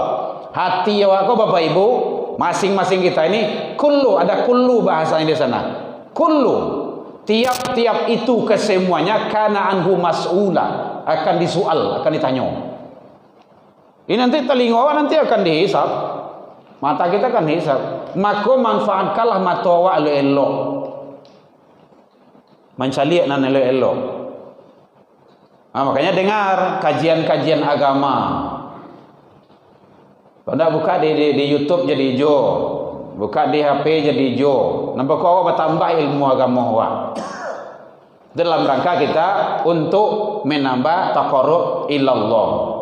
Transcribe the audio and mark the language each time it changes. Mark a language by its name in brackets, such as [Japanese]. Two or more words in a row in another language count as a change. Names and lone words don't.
[Indonesian] Hati awak Bapak Ibu, masing-masing kita ini kullu, ada kullu bahasanya di sana. Kullu, tiap-tiap itu kesemuanya [Arabic] كان عنه مسؤولا, [Indonesian] akan disual, akan ditanya. Ini nanti telinga nanti akan dihisap. Mata kita kan hisap. Maka manfaatkanlah mata awak elok-elok. [Minangkabau] Mencaliak nan elok-elok. [Indonesian] Makanya dengar kajian-kajian agama. Kalau buka di YouTube jadi hijau, buka di HP jadi hijau. Nampak kau bertambah ilmu agama awak. Dalam rangka kita untuk menambah [Arabic] تقرب إلى الله.